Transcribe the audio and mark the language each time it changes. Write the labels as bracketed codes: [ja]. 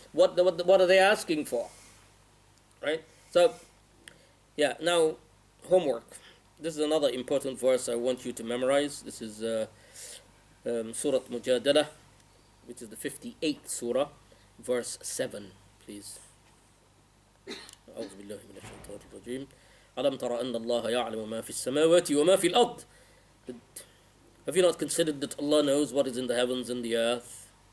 [en] What are they asking for? Right. So, yeah. Now, homework. This is another important verse I want you to memorize. This is Surah Mujadala, which is the 58th surah, verse 7, please. [ar] أعوذ بالله من الشيطان الرجيم. ألم ترى أن الله يعلم ما في السماوات وما في الأرض. [en] Have you not considered that Allah knows what is in the heavens and the earth?